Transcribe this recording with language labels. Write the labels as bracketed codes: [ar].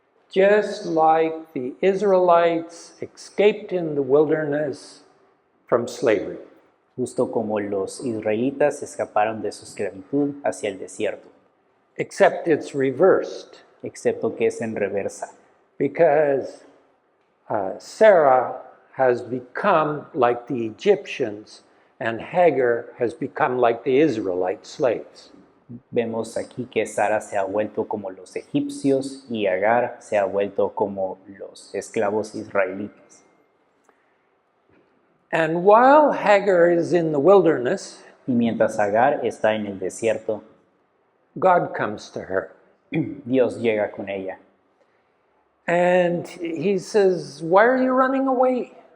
[en] just like the Israelites escaped in the wilderness from slavery. [es] justo como los israelitas escaparon de su esclavitud hacia el desierto, [en] Except it's reversed, [es] excepto que es en reversa, [en] because Sarah has become like the Egyptians and Hagar has become like the Israelite slaves. [es] Vemos aquí que Sara se ha vuelto como los egipcios y Agar se ha vuelto como los esclavos israelitas. [en] And while Hagar is in the wilderness, [es] Y mientras Agar está en el desierto, [en] God comes to her. [es] Dios llega con ella [en] And he says, "Why are you running away?"